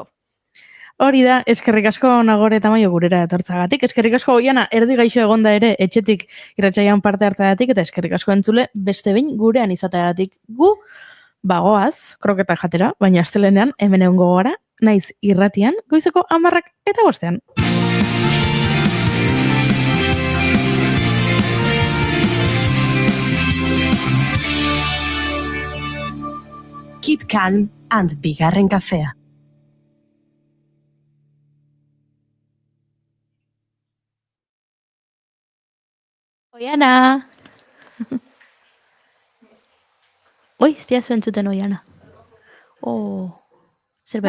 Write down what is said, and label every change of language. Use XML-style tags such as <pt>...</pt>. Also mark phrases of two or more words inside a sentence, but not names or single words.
<eu>Hori da, eskerrik asko Nagore eta Maio gurera etortzagatik, eskerrik asko Oiana erdi gaixo egonda ere etxetik irratsaian parte hartzagatik eta eskerrik asko entzule beste behin gurean izateagatik. Gu bagoaz, kroketa jatera, baina astelenean hemen egongo gara, naiz irratian, goizeko 10:05.</eu> <en>Keep calm and</en> <eu>bigarren kafea. Oiana! Oi, ez diazu entzuten Oiana. Zerbait</eu>